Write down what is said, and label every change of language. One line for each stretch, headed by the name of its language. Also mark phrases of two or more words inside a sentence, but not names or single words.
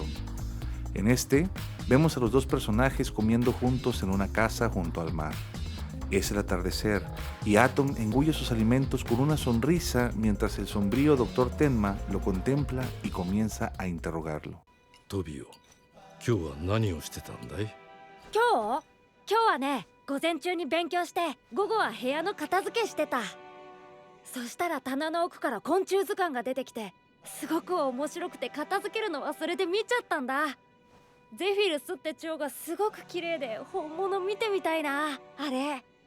Spanish: En este, vemos a los dos personajes comiendo juntos en una casa junto al mar. Es el atardecer y Atom engulle sus alimentos con una sonrisa mientras el sombrío Dr. Tenma lo contempla y comienza a interrogarlo.
Japanese: Tobio, ¿qué 何をしてたんだい? 今日はね、午前中に勉強して午後は部屋の片付けしてた。そしたら棚の奥から昆虫図鑑が出てきて、すごく面白くて片付けるの忘れて見ちゃったんだ。ゼフィルスって蝶がすごく綺麗で本物見てみたいな、あれ。